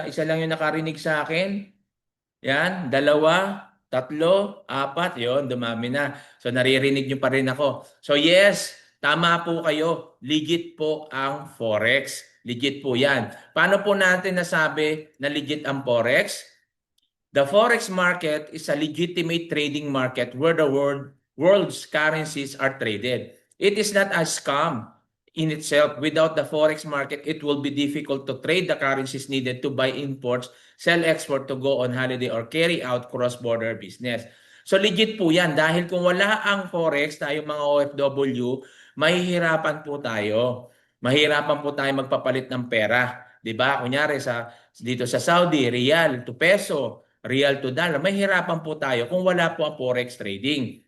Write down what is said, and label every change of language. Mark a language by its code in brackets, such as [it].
[tl] Isa lang yung nakarinig sa akin. Yan, dalawa, tatlo, apat, yon, dumami na. So naririnig nyo pa rin ako. So yes, tama po kayo. Legit po ang forex. Legit po yan. Paano po natin nasabi na legit ang forex? [en] The forex market is a legitimate trading market where the world's currencies are traded. It is not a scam in itself. Without the forex market, it will be difficult to trade the currencies needed to buy imports, sell export, to go on holiday, or carry out cross-border business. [tl] So legit po yan. Dahil kung wala ang forex, tayo mga OFW, mahihirapan po tayo. Mahirapan po tayo magpapalit ng pera. 'Di ba? Kunyari dito sa Saudi, real to peso, real to dollar, mahirapan po tayo kung wala po ang forex trading.